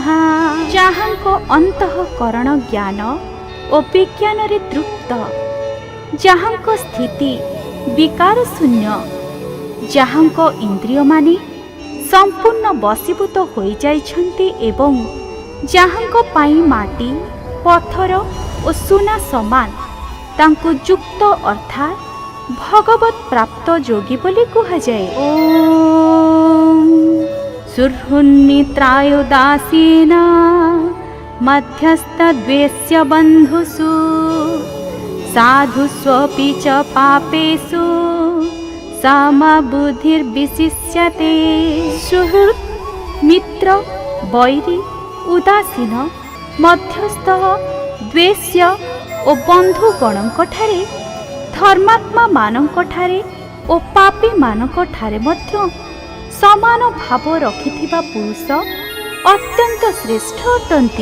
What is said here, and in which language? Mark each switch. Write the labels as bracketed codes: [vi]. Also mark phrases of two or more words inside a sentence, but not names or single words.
[or] ଯାହାଙ୍କ ଅନ୍ତଃକରଣ ଜ୍ଞାନ ଓ ବିଜ୍ଞାନରେ ତୃପ୍ତ, ଯାହାଙ୍କ ସ୍ଥିତି ବିକାର ଶୂନ୍ୟ, ଯାହାଙ୍କ ଇନ୍ଦ୍ରିୟମାନେ ସମ୍ପୂର୍ଣ୍ଣ ବଶୀଭୂତ ହୋଇଯାଇଛନ୍ତି ଏବଂ ଯାହାଙ୍କ ପାଇଁ ମାଟି, ପଥର ଓ ସୁନା ସମାନ, ତାଙ୍କୁ ଯୁକ୍ତ ଅର୍ଥାତ୍ ଭଗବତ୍ ପ୍ରାପ୍ତ ଯୋଗୀ ବୋଲି କୁହାଯାଏ। [sa] ଓମ୍ ସୁହୃନ୍ମିତ୍ରାୟୁଦାସୀନ ମଧ୍ୟସ୍ଥଦ୍ୱେଷ୍ୟ ବନ୍ଧୁଷୁ ସାଧୁଷ୍वपि च पापेषु समबुद्धिर्विशिष्यते। [or] ସୁହୃତ୍, ମିତ୍ର, ବୈରୀ, ଉଦାସୀନ, ମଧ୍ୟସ୍ଥ, ଦ୍ୱେଷ୍ୟ ଓ ବନ୍ଧୁଗଣଙ୍କଠାରେ, ଧର୍ମାତ୍ମାମାନଙ୍କଠାରେ ଓ ପାପୀମାନଙ୍କଠାରେ ମଧ୍ୟ ସମାନ ଭାବ ରଖିଥିବା ପୁରୁଷ ଅତ୍ୟନ୍ତ ଶ୍ରେଷ୍ଠ ଅଟନ୍ତି।